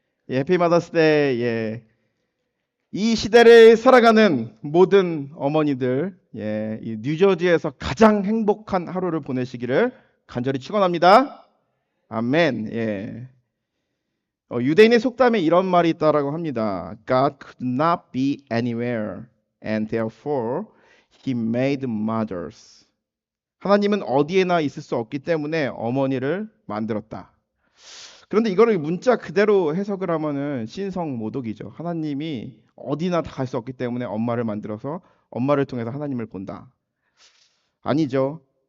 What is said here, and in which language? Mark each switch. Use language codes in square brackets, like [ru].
[ko] 예, 해피 마더스 데이. 예. 이 시대를 살아가는 모든 어머니들, 예, 이 뉴저지에서 가장 행복한 하루를 보내시기를 간절히 축원합니다. 아멘. 예. 유대인의 속담에 이런 말이 있다라고 합니다. [en] God could not be anywhere, and therefore He made mothers. [ko] 하나님은 어디에나 있을 수 없기 때문에 어머니를 만들었다. 그런데 이거를 문자 그대로 해석을 하면은 신성모독이죠. 하나님이 어디나 다 갈 수 없기 때문에 엄마를 만들어서 엄마를 통해서 하나님을 본다. 아니죠.